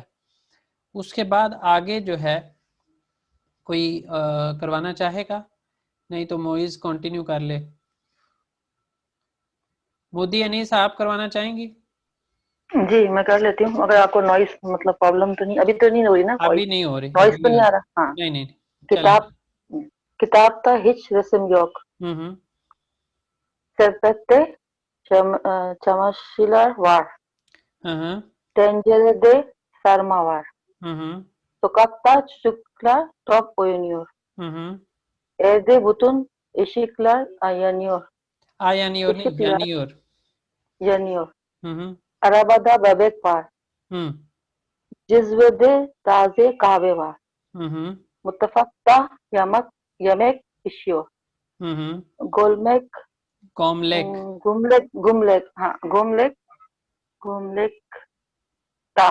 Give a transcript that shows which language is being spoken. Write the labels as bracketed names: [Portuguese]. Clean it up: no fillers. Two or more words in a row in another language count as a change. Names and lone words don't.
[Hindi] उसके बाद आगे जो है कोई करवाना चाहेगा, नहीं तो मोइज कंटिन्यू कर ले। मोदी अनीस आप करवाना चाहेंगी? जी मैं कर लेती हूँ, अगर आपको नॉइस मतलब प्रॉब्लम तो नहीं, अभी तो नहीं हो रही ना, कोई अभी नहीं हो रही, नॉइस अभी तो नहीं नहीं हो आ रही। रहा? हाँ। नहीं नहीं, किताब किताब था हिच रस्म योग चलें। [Turkish] sepette çamaşırlar var. [Hindi] हाँ [Turkish] Tencerede sarma var. [Hindi] हाँ [Turkish] Sokakta çocuklar top oynuyor. [Hindi] हाँ। [Turkish] Evde bütün ışıklar yanıyor. [Hindi] यानी और नहीं, [Turkish] Işıklar [Hindi] यानी और। [Turkish] yanıyor. हम्म Arabada bebek var. हम्म Cizvede taze kahve var. हम्म Mutfakta yemek pişiyor. हम्म। Golmek, कॉमलेक। Gomlekta,